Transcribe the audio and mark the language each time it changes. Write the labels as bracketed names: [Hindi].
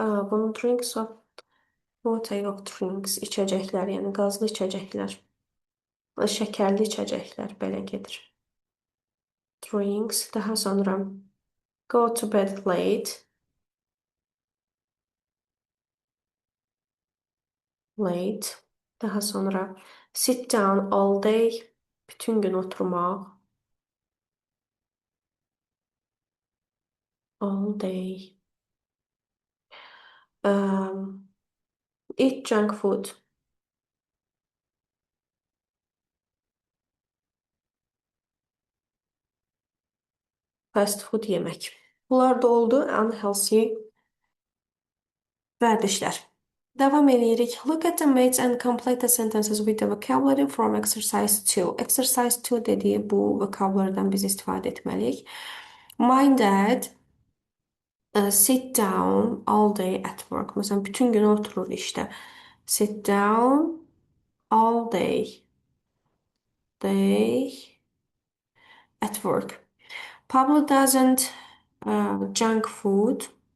[English] Bunu drink soft water yox, drinks. [Azerbaijani] İçəcəklər, yəni qazlı içəcəklər. Şəkərli içəcəklər belə gedir. [English] Drinks. [Azerbaijani] Daha sonra [English] go to bed late. Late. [Azerbaijani] Daha sonra [English] sit down all day. [Azerbaijani] Bütün gün oturmaq. [English] All day. Eat junk food. [Azerbaijani] Fast food yemək. Bunlar da oldu unhealthy vərdişlər. Davam edirik. [English] Look at the mates and complete the sentences with the vocabulary from exercise 2. [Azerbaijani] Exercise 2 dediyi bu vocabulary'dan biz istifadə etməliyik. [English] My dad sit down all day at work. [Azerbaijani] Məsələn, bütün gün oturur işdə. [English] Sit down all day. Day at work. Pablo doesn't junk food.